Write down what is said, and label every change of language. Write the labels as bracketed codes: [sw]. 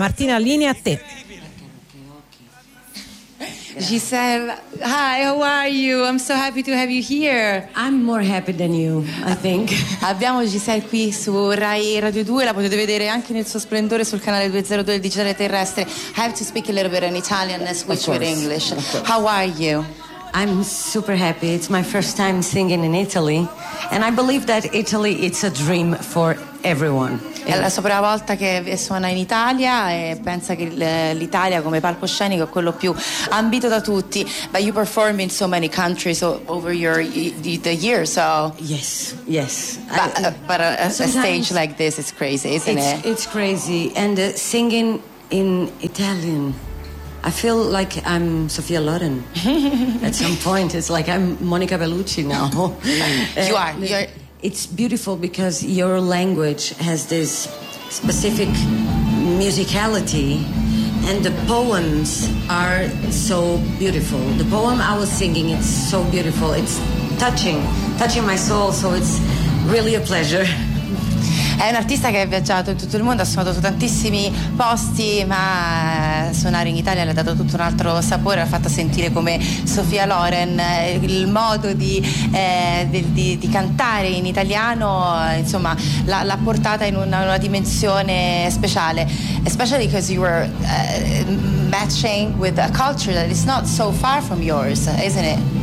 [it] Martina, la linea a te. [en] Gisela, hi, how are you? I'm so happy to have you here. I'm more happy than you, I think. [it] Abbiamo Gisela qui su Rai Radio 2, la potete vedere anche nel suo splendore sul canale 202 del Digitale Terrestre. [en] I have to speak a little bit in Italian and switch with English. How are you? I'm super happy. It's my first time singing in Italy and I believe that Italy is a dream for everyone. [it] È la sua prima volta che suona in Italia e pensa che l'Italia come palcoscenico è quello più ambito da tutti. [en] But you perform in so many countries over the year, so yes. But a stage like this is crazy, isn't it? It's crazy. And singing in Italian, I feel like I'm Sophia Loren. At some point, it's like I'm Monica Bellucci now. You are. It's beautiful because your language has this specific musicality, and the poems are so beautiful. The poem I was singing, it's so beautiful. It's touching my soul, so it's really a pleasure. [it] È un artista che ha viaggiato in tutto il mondo, ha suonato su tantissimi posti, ma suonare in Italia le ha dato tutto un altro sapore, l'ha fatta sentire come Sophia Loren. Il modo di cantare in italiano, insomma, l'ha portata in una dimensione speciale. [en] Especially because you were matching with a culture that is not so far from yours, isn't it?